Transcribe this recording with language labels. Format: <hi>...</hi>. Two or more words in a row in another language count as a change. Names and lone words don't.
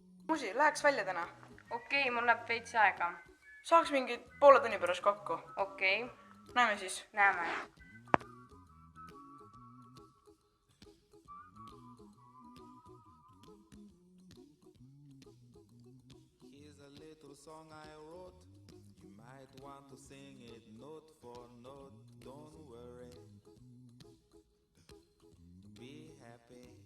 <et>Musi, läheks välja täna. Okei, mul läheb veits aega. Saaks mingi poole tunni pärast kokku. Okei. Näeme siis. Näeme.</et> <en>Here's a little song I wrote. You might want to sing it note for note. Don't worry. Be happy.</en>